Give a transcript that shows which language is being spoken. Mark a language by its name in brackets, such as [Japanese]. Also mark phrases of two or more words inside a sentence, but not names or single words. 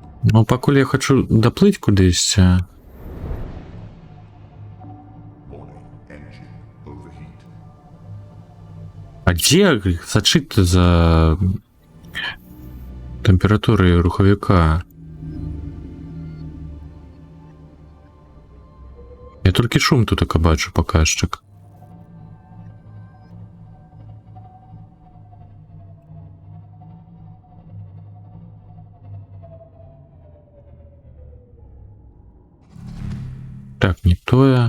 [Belarusian] Ну, пакуль я хочу доплыть кудись. [English] Warning. Engine overheat. [Belarusian] А где сачыць за тэмпературай рухавіка? Я толькі шум тут бачу паказчык. Так, не тое.